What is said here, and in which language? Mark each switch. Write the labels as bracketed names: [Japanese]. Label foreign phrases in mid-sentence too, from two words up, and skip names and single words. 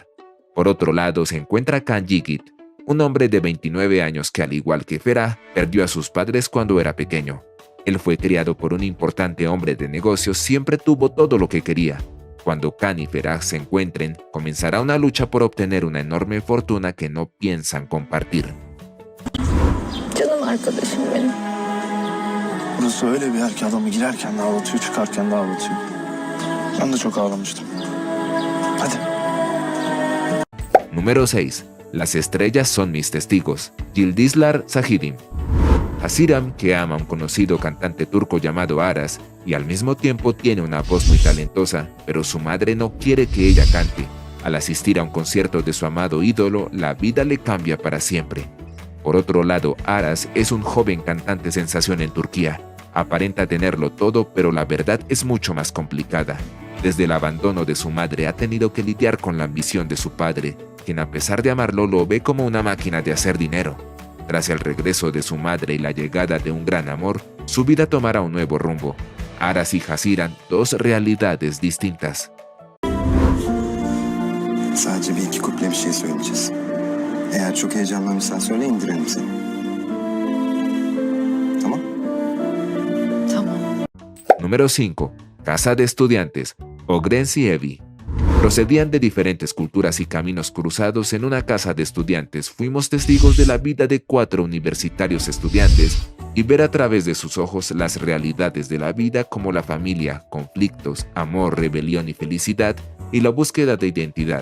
[Spanish] Por otro lado, se encuentra Kan Yigit, un hombre de 29 años que, al igual que Ferah, perdió a sus padres cuando era pequeño. Él fue criado por un importante hombre de negocios, siempre tuvo todo lo que quería. Cuando Kan y Ferah se encuentren, comenzará una lucha por obtener una enorme fortuna que no piensan compartir. [Turkish] Canım arkadaşım benim. Burası öyle bir yer ki adamı girerken de ağlatıyor, çıkarken de ağlatıyor. Ben de çok ağlamıştım. Hadi. [Spanish] Número 6. Las estrellas son mis testigos. Yıldızlar Şahidim. Haziran, que ama a un conocido cantante turco llamado Aras, y al mismo tiempo tiene una voz muy talentosa, pero su madre no quiere que ella cante. Al asistir a un concierto de su amado ídolo, la vida le cambia para siempre. Por otro lado, Aras es un joven cantante sensación en Turquía. Aparenta tenerlo todo, pero la verdad es mucho más complicada. Desde el abandono de su madre ha tenido que lidiar con la ambición de su padre, quien a pesar de amarlo lo ve como una máquina de hacer dinero. Tras el regreso de su madre y la llegada de un gran amor, su vida tomará un nuevo rumbo. Aras y Haziran, dos realidades distintas. [Turkish] Sadece bir iki kuple bir şey söyleyeceğiz. Eğer çok heyecanlanırsan söyle, indirelim seni. Tamam? Tamam. [Spanish] Número 5. Casa de Estudiantes. Ogrenz y Evie. Procedían de diferentes culturas y caminos cruzados en una casa de estudiantes. Fuimos testigos de la vida de 4 universitarios estudiantes y ver a través de sus ojos las realidades de la vida como la familia, conflictos, amor, rebelión y felicidad y la búsqueda de identidad.